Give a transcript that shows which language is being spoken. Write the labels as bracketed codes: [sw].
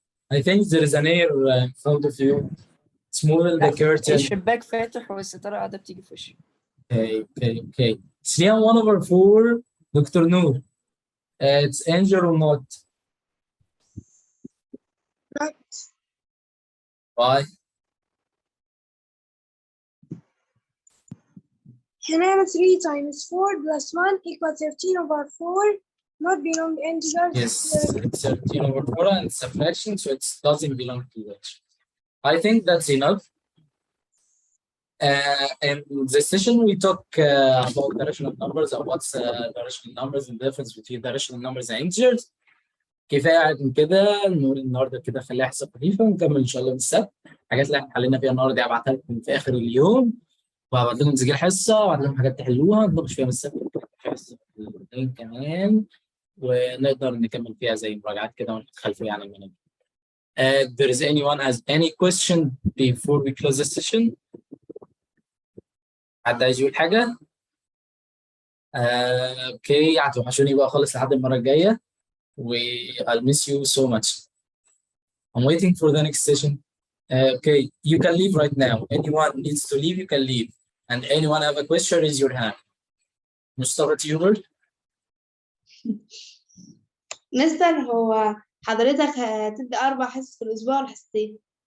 [en] I think there is an air in front of you. It's more than the curtain. [ar] الشباك فاتح والستارة قاعدة بتيجي في وشي. [en] Okay. 3 and 1 over 4, Dr. Noor. It's injured or not? Not. Why? [ar] هنا [en] 3 times 4 plus 1 equals 13 over 4. Not belong integers. Yes, it's 13 over 4 and it's a fraction, so it doesn't belong to it. I think that's enough. In this session, we talk about the rational numbers and what's the rational numbers and the difference between the rational numbers and integers. [ar] كفايه من كده نقول النهارده كده خليها حصه خفيفه ونكمل ان شاء الله من السبت. الحاجات اللي احنا حلينا فيها النهارده هبعتها لكم في اخر اليوم وهبعت لكم تسجيل حصه وهبعت لكم حاجات تحلوها نناقش فيها من السبت حصه الاثنين كمان ونقدر نكمل فيها زي مراجعات كده وناخد خلفيه عن المنهج. [en] There is anyone has any question before we close the session? [ar] حد عايز يقول حاجه؟ [en] okay [ar] هتوحشوني بقى خالص لحد المره الجايه. [en] I'll miss you so much. I'm waiting for the next session. Okay, you can leave right now. Anyone needs to leave, you can leave. And anyone have a question, raise your hand. Mustafa Tuber. [ar] مستر هو حضرتك هتبدأ 4 حصص في الأسبوع ولا حصتين؟